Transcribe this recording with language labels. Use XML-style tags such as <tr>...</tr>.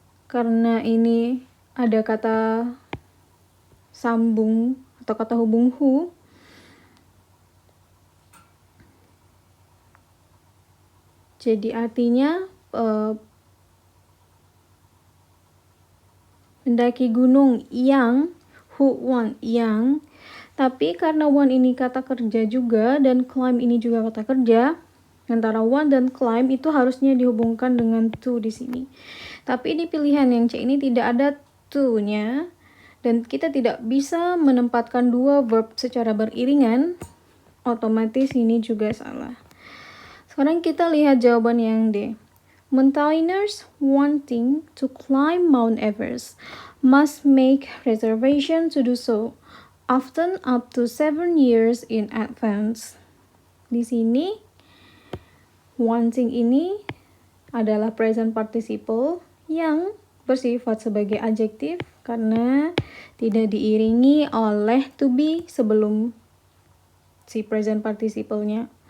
<id>Karena ini ada kata sambung atau kata hubung who, jadi artinya mendaki gunung yang, who want yang, tapi karena want ini kata kerja juga dan climb ini juga kata kerja, antara want dan climb itu harusnya dihubungkan dengan to di sini. Tapi di pilihan yang C ini tidak ada to-nya dan kita tidak bisa menempatkan dua verb secara beriringan, otomatis ini juga salah. Sekarang kita lihat jawaban yang D.</id> <en>Mountaineers wanting to climb Mount Everest must make reservation to do so, often up to 7 years in advance.</en> <id>Di sini, wanting ini adalah present participle yang bersifat sebagai adjektif karena tidak diiringi oleh to be sebelum si present participle-nya.</id>